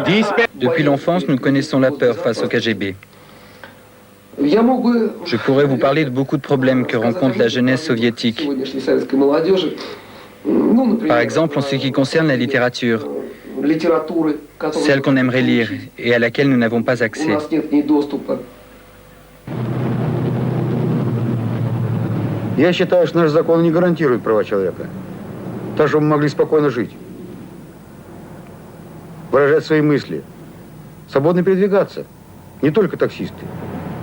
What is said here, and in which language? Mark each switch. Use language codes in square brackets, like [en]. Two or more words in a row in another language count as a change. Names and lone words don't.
[fr] Depuis l'enfance, nous connaissons la peur face au KGB. Je pourrais vous parler de beaucoup de problèmes que rencontre la jeunesse soviétique. Par exemple, en ce qui concerne la littérature, celle qu'on aimerait lire et à laquelle nous n'avons pas accès. [ru] Я считаю, что наш закон не гарантирует права человека. Так, чтобы мы могли спокойно жить. Выражать свои мысли. Свободно передвигаться. Не только таксисты.